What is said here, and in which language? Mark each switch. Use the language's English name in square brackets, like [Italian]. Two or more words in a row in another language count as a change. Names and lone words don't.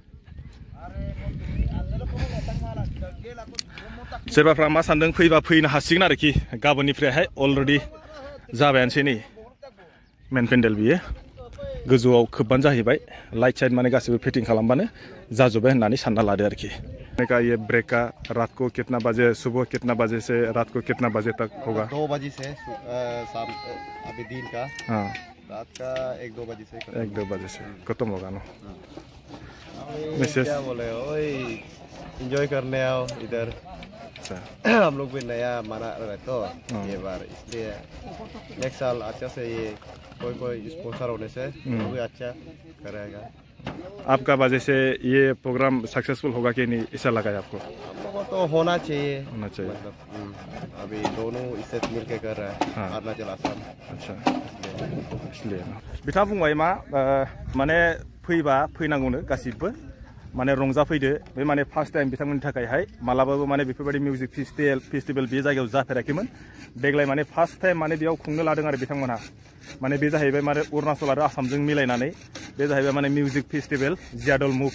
[Bodo] सोरबाफ्रा मा सानदों फैबा फैनो हासिगोन आरोखि गाबोननिफ्रायहाय अलरेडि जाबायानोसै नै मेन पेन्डेल बियो गोजौआव खोबबानो जाहैबाय लाइट साइट माने गासिबो फिटिं खालामबानो जाजोब्बाय होननानै सानना लादो आरोखि [Hindi] बैठने का ये ब्रेक का रात को कितना बजे, सुबह कितना बजे से रात को कितना बजे तक होगा? 2 बजे से शाम, अभी दिन का। हाँ, रात का 1-2 बजे से 1-2 बजे से खत्म होगा ना। क्या बोले, ओए एंजॉय करने आओ इधर। हम लोग भी नया मना रहे तो ये बार, इसलिए नेक्स्ट साल अच्छा से ये कोई स्पॉन्सर होने से वो भी अच्छा करेगा। आपका वजह से ये प्रोग्राम सक्सेसफुल होगा कि नहीं, ऐसा लगा है आपको? हम लोगों तो होना चाहिए, मतलब अभी दोनों इससे मिलके कर रहा है। हाँ। अरुणाचल आसाम। अच्छा, इसलिए [Bodo] बिथाङा बुंबाय मा माने फैबा फैनांगौनो गासिबो माने रंजा फैदो। बे माने [English] first time [Bodo] बिथांमोननि थाखायहाय मालाबाबो माने बेफोरबायदि [English] music festival [Bodo] बे जायगायाव जाफेराखैमोन। देग्लाय माने [English] first time [Bodo] माने बेयाव खुंनो लादों आरो बिथांमोनहा। माने बे जाहैबाय माने अरुणाचल आरो आसामजों मिलायनानै बे जाहैबाय माने [English] music festival [Bodo] जियादल मुख।